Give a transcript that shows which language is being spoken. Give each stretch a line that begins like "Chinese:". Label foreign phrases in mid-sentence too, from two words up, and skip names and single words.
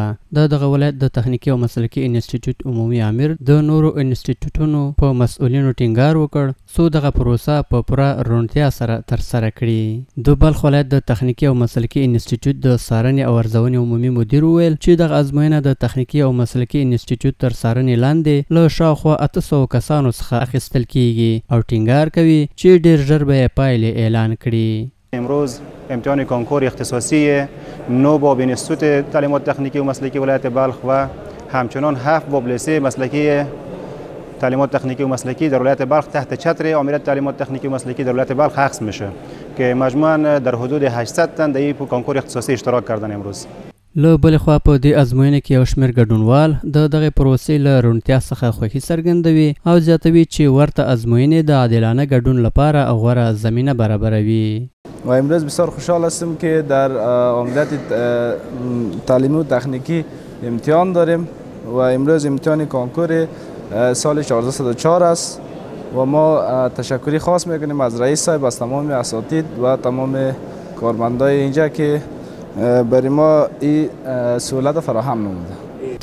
Pashto: د دغه ولایت د تخنیکي او مسلکي انسټیټیوټ عمومي امیر د نورو انسټیټیوټونو په مسؤلینو ټینګار وکړ څو دغه پروسه په پوره روڼتیا سره ترسره کړي. د بلخ ولایت د تخنیکي او مسلکي انسټیټیوټ د څارنې او ارزونې عمومي مدیر وویل چې دغه ازموینه د تخنیکي او مسلکي انسټیټیوټ تر څارنې لاندې له شاوخوا 800 کسانو څخه اخیستل کیږي او ټینګار کوي چې ډیر ژر به یې پایلې اعلان کړي.
Persian: امروز امتحان کنکور اختصاصی نو باب انستیتوت تعلیمات تکنیکی و مسلکی ولایت بلخ و همچنان 7 باب لیسه مسلکی تعلیمات تکنیکی و مسلکی در ولایت بلخ تحت چتر آمریت تعلیمات تکنیکی و مسلکی در ولایت بلخ حقس میشه که مجموعاً در حدود 800 تن در این کنکور اختصاصی اشتراک کردن امروز.
Pashto: له بلې خوا په دې ازموینه کې یو شمېر ګډونوال د دغې پروسې له روڼتیا څخه خوښي څرګندوي او زیاتوي چې ورته ازموینې د عادلانه ګډون لپاره غوره زمینه برابروي.
Persian: و امروز بسیار خوشحال هستیم که در آمریت تعلیمی و تکنیکی امتحان داریم و امروز امتحان کنکور سال 1404 است و ما تشکری خاص میکنیم از رئیس صاحب، از تمام اساتید و تمام کارمندای اینجا که برای ما این سهولت فراهم نموده.